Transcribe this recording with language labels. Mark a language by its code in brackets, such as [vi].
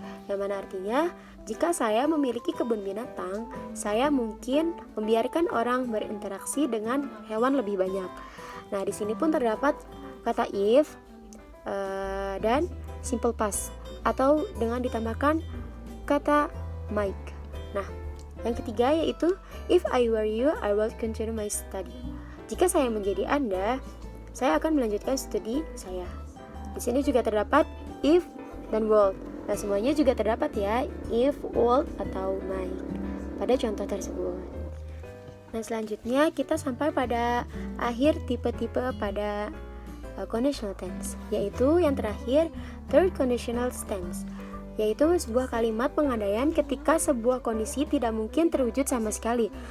[id] Yang mana artinya jika saya memiliki kebun binatang, saya mungkin membiarkan orang berinteraksi dengan hewan lebih banyak. Nah, di sini pun terdapat kata if dan simple past atau dengan ditambahkan kata might. [en] Nah, yang ketiga yaitu if I were you, I will continue my study. [id] Jika saya menjadi Anda, saya akan melanjutkan studi saya. Di sini juga terdapat if dan would. Nah, semuanya juga terdapat ya, if, would, atau might pada contoh tersebut. Nah, selanjutnya kita sampai pada akhir tipe-tipe pada conditional tense, yaitu yang terakhir third conditional tense, yaitu sebuah kalimat pengandaian ketika sebuah kondisi tidak mungkin terwujud sama sekali.